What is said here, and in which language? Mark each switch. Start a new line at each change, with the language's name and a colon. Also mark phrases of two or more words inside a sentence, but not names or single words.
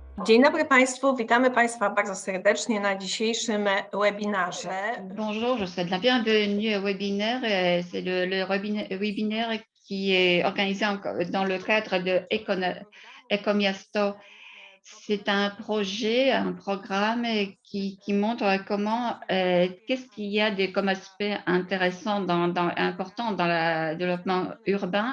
Polish: Dzień dobry Państwu, witamy Państwa bardzo serdecznie na dzisiejszym webinarze.
French: Bonjour, je vous souhaite la bienvenue au webinaire. C'est le webinaire qui est organisé dans le cadre de Ecomiasto. C'est un projet, un programme qui montre comment, qu'est-ce qu'il y a comme aspect intéressant, important dans le développement urbain.